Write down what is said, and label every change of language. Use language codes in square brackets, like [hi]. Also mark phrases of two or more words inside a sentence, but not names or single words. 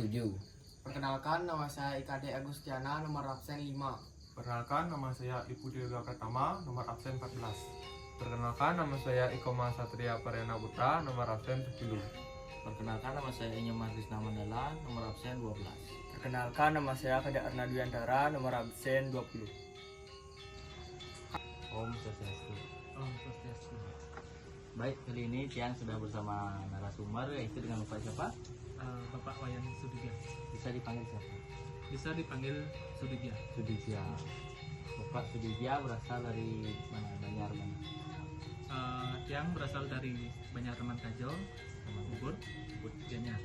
[id] Perkenalkan, nama saya IKD Agustiana, nomor absen 5. Perkenalkan, nama saya Ipu Dirga Pratama, nomor absen 14. Perkenalkan, nama saya Ikoma Satria Parena Putra, nomor absen 10. Perkenalkan, nama saya Inyo Markrisna Mandala, nomor absen 12. Perkenalkan, nama saya Kada Arnadwiantara, nomor absen 20. [ban] Om Swastiastu. Om Swastiastu. [id] Baik, kali ini Tiang sudah bersama narasumber, yaitu dengan Bapak siapa? Bapak Wayan Sudibya. Bisa dipanggil siapa? Bisa dipanggil Sudibya. Sudibya. Bapak Sudibya berasal dari mana? Banjar mana? Yang berasal dari Banjarteman Kajo, Ubud, Gianyar.